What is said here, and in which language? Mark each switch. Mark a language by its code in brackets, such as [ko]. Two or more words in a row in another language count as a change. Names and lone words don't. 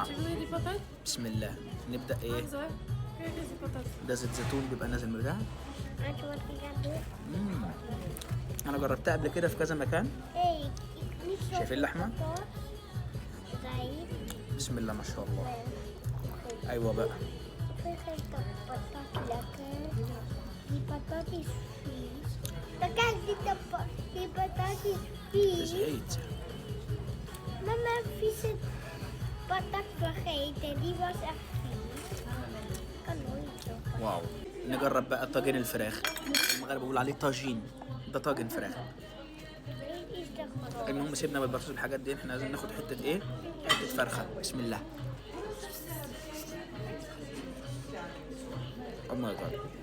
[ar] بسم الله. نبدا ايه. ده زيت زيتون بيبقى نازل من ده. انا جربتها قبل كده في كذا مكان. شايفين اللحمه. بسم الله ما شاء الله. ايوه بقى. [nl] Eet. Mama, vieze patat vergeten, die was echt vies. Kan nooit zo. [ar] واو. نجرب بقى طاجن الفراخ. المغرب بيقول عليه طاجين، ده طاجن فراخ. المهم سيبنا بالبطاطس والحاجات دي، احنا عايزين ناخد حته ايه، حته فرخه. بسم الله. [en] oh my God.